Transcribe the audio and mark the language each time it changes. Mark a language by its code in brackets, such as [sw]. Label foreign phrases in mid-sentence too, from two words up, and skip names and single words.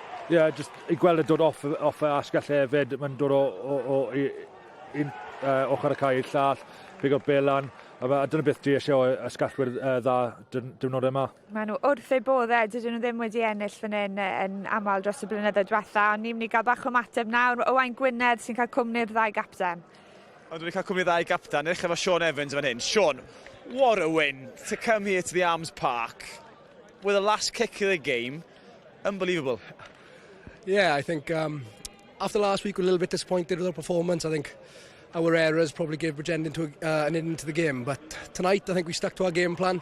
[cy] just i gweld y dod off y asgell hefyd, mae'n dod o un ochr y cae i'r llall, pigo belan, a dyna beth dwi eisiau o ysgallwyr dda diwrnod yma. Maen nhw wrth eu boddau, dydyn nhw ddim wedi ennill fan hyn yn aml dros y blynyddoedd diwetha, ond ni'n mynd i gael bach o mateb nawr. Owain Gwynedd sy'n cael cwmni'r ddau gapten. Ond dwi'n cael cwmni'r ddau gapten, edrych efo Sean Evans fan hyn. [en] Sean, what a win to come here to the Arms Park with the last kick of the game. Unbelievable. Yeah, I think after last week we're a little bit disappointed with our performance. I think our errors probably gave Bridgend an into the game, but tonight I think we stuck to our game plan.